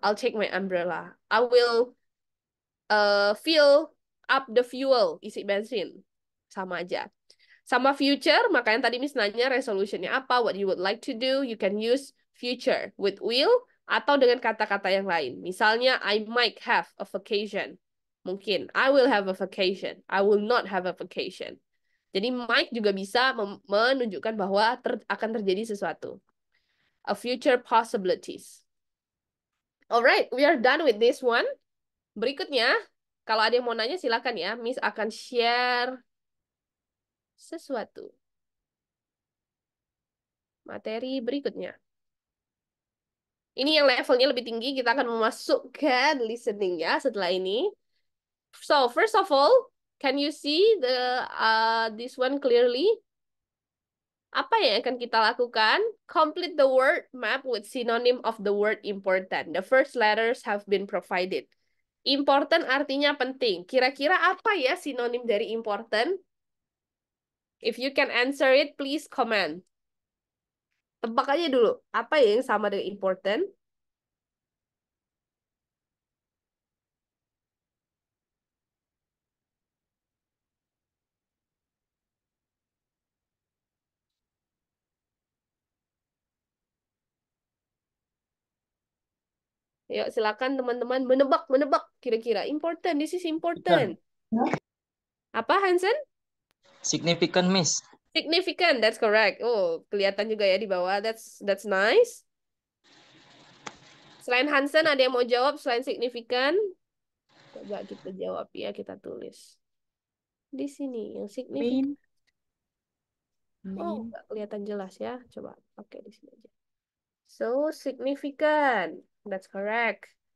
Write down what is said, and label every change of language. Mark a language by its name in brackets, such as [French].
[English] I'll take my umbrella. I will fill up the fuel, [Indonesian] isi bensin. Sama aja. Sama future, makanya tadi Miss nanya resolutionnya apa, [English] what you would like to do, you can use future with will [Indonesian] atau dengan kata-kata yang lain. Misalnya, [English] I might have a vacation. [Indonesian] Mungkin, [English] I will have a vacation. I will not have a vacation. [Indonesian] Jadi might juga bisa menunjukkan bahwa akan terjadi sesuatu. [English] A future possibilities. Alright, we are done with this one. [Indonesian] Berikutnya, kalau ada yang mau nanya silakan ya. Miss akan share sesuatu. Materi berikutnya. Ini yang levelnya lebih tinggi, kita akan memasukkan listening ya setelah ini. [English] So, first of all, can you see this one clearly? [Indonesian] Apa yang akan kita lakukan? [English] Complete the word map with synonym of the word important. The first letters have been provided. Important [Indonesian] artinya penting. Kira-kira apa ya sinonim dari important? [English] If you can answer it, please comment. [Indonesian] Tebak aja dulu. Apa yang sama dengan important? Yuk, silakan teman-teman menebak kira-kira. [English] Important, this is important. [Indonesian] Apa, Hansen? [English] Significant, Miss. Significant, that's correct. [Indonesian] Oh, kelihatan juga ya di bawah. [English] That's nice. [Indonesian] Selain Hansen, ada yang mau jawab selain significant? Coba kita jawab ya, kita tulis. Di sini, yang significant. Oh, nggak kelihatan jelas ya. Coba pakai di sini aja. [English] So, significant. That's correct.